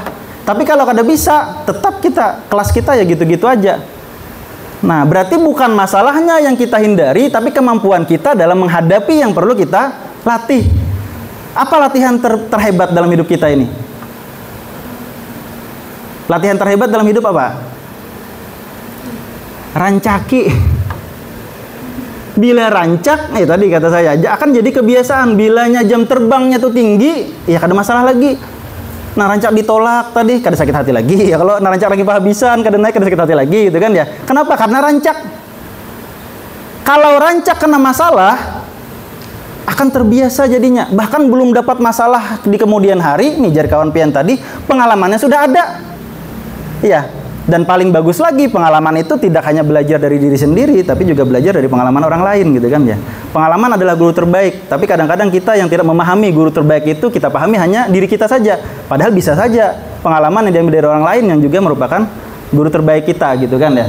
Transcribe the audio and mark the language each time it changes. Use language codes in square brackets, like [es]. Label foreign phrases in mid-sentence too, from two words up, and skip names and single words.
[id] Tapi kalau kada bisa, tetap kelas kita ya gitu-gitu aja. Nah, berarti bukan masalahnya yang kita hindari, tapi kemampuan kita dalam menghadapi yang perlu kita latih. Apa latihan terhebat dalam hidup kita ini? Latihan terhebat dalam hidup apa? Rancaki. Bila rancak, tadi kata saya, akan jadi kebiasaan. Bilanya jam terbangnya tuh tinggi, ya kada masalah lagi. Nah, rancak ditolak tadi, kada sakit hati lagi. Ya kalau rancak lagi kehabisan, kada naik, kada sakit hati lagi, gitu kan ya. Kenapa? Karena rancak. Kalau rancak kena masalah, akan terbiasa jadinya. Bahkan belum dapat masalah di kemudian hari, nih jar kawan pian tadi, pengalamannya sudah ada. Iya. Dan paling bagus lagi, pengalaman itu tidak hanya belajar dari diri sendiri, tapi juga belajar dari pengalaman orang lain, gitu kan ya. Pengalaman adalah guru terbaik, tapi kadang-kadang kita yang tidak memahami guru terbaik itu, kita pahami hanya diri kita saja. Padahal bisa saja pengalaman yang diambil dari orang lain yang juga merupakan guru terbaik kita, gitu kan ya.